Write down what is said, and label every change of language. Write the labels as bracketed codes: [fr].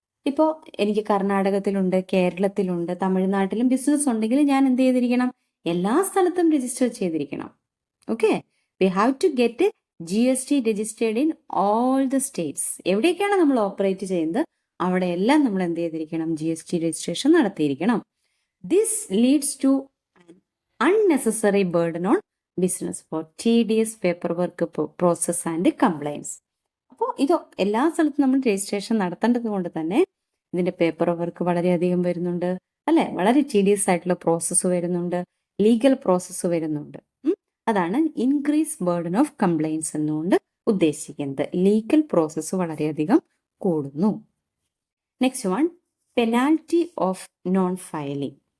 [ml] ഇപ്പോൾ എനിക്ക് കർണാടകത്തിലുണ്ട്, കേരളത്തിലുണ്ട്, തമിഴ്നാട്ടിലും ബിസിനസ് ഉണ്ടെങ്കിൽ ഞാൻ എന്ത് ചെയ്തിരിക്കണം? എല്ലാ സ്ഥലത്തും രജിസ്റ്റർ ചെയ്തിരിക്കണം. [en] Okay, we have to get GST registered in all the states. [ml] എവിടെയൊക്കെയാണ് നമ്മൾ ഓപ്പറേറ്റ് ചെയ്യുന്നത് അവിടെയെല്ലാം നമ്മൾ എന്ത് ചെയ്തിരിക്കണം? GST registration നടത്തിയിരിക്കണം. [en] This leads to an unnecessary burden on business for tedious paperwork process and compliance. [ml] അപ്പോൾ ഇത് എല്ലാ സ്ഥലത്തും നമ്മൾ രജിസ്ട്രേഷൻ നടത്തേണ്ടത് കൊണ്ട് തന്നെ ഇതിൻ്റെ പേപ്പർ വർക്ക് വളരെയധികം വരുന്നുണ്ട്, അല്ലെ? വളരെ ടീഡിയസ് ആയിട്ടുള്ള പ്രോസസ്സ് വരുന്നുണ്ട്, ലീഗൽ പ്രോസസ്സ് വരുന്നുണ്ട്. അതാണ് [en] increase burden of compliance [ml] എന്നുകൊണ്ട് ഉദ്ദേശിക്കുന്നത്. ലീഗൽ പ്രോസസ്സ് വളരെയധികം കൂടുന്നു. [en] Next one, penalty of non filing.